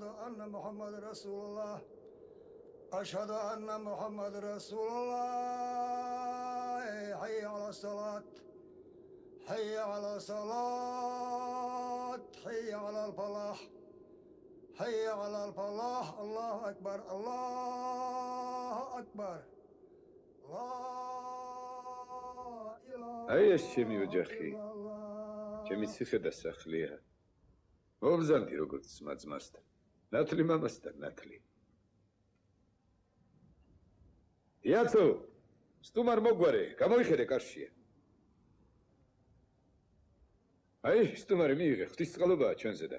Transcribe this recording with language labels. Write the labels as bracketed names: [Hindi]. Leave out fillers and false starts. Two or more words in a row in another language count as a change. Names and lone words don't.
[Arabic] أن محمد رسول الله أشهد أن محمد رسول الله حي على الصلاة حي على الصلاة حي على الفلاح حي على الفلاح الله أكبر الله أكبر لا إله [Georgian] აი ეს ჩემი ოჯახი, ჩემი ციხე და სახლია. მობზანდი როგორც ძმა-ძმასთან, ნათლი მამასთან ნათლი. იაცო, სტუმარ მოგვარე, გამოიხედე კარშია. აი, სტუმარი მიიღე, ღვთისწყალობაა ჩვენზე და.